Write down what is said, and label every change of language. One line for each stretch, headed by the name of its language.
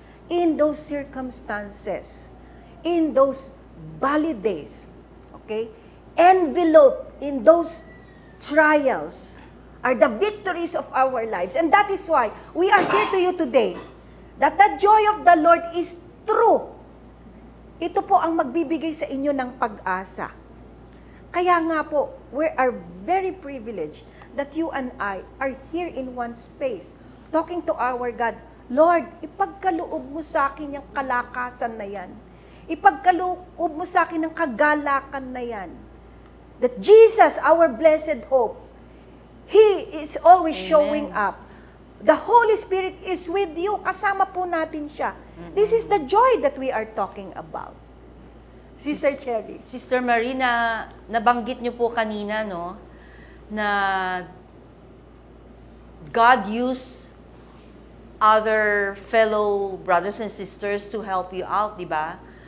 English: In those circumstances, in those valley days, okay, envelope in those trials, are the victories of our lives. And that is why we are here to you today. That the joy of the Lord is true.
Filipino: Ito po ang magbibigay sa inyo ng pag-asa. Kaya nga po,
English: we are very privileged that you and I are here in one space, talking to our God.
Filipino: Lord, ipagkaloob mo sa akin yung kalakasan na yan. Ipagkaloob mo sa akin ang kagalakan na yan.
English: That Jesus, our blessed hope, He is always showing up. The Holy Spirit is with you.
Filipino: Kasama po natin siya.
English: This is the joy that we are talking about. Sister Cherry. Sister Marina,
Filipino: nabanggit niyo po kanina, no, na
English: God used other fellow brothers and sisters to help you out,
Filipino: di ba?